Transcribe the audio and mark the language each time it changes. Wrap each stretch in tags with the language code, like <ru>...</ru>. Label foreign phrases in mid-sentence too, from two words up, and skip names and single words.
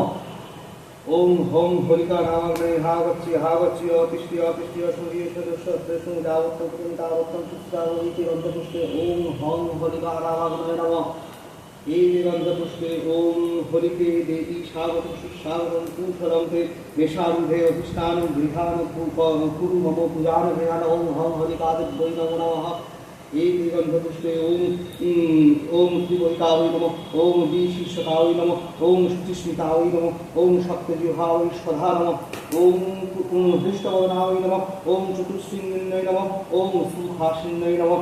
<sa>ওম হং হরিকা নামাগ্নয়ে হাগচ্ছি অতিষ্ঠি সূর্যেশ্বর দাবত্তম একে গন্ধপুষ্পে ওম হং হরিকা নামাগ্নয়ে নমঃ। একে গন্ধপুষ্পে ওম হরিকে দেবী স্বাগতম সুস্বাগতম কুশলন্তে মেষারুধে অধিষ্ঠান গৃহান কুরু মম পূজান গৃহান। ওম হং হরিকাদেব্যৈ নমো নমঃ। एक गंधपुष्पे ओम त्रिवैतावै नमः। ओम द्विशीर्षकावै नमः। ओम शुचिस्मितावै नमः। ओम सप्तजिह्वावै स्वधा नमः। ओम हृष्टवदनावै नमः। ओम चतुस्सिंहिन्यै नमः। ओम सुखासिन्यै नमः।</sa>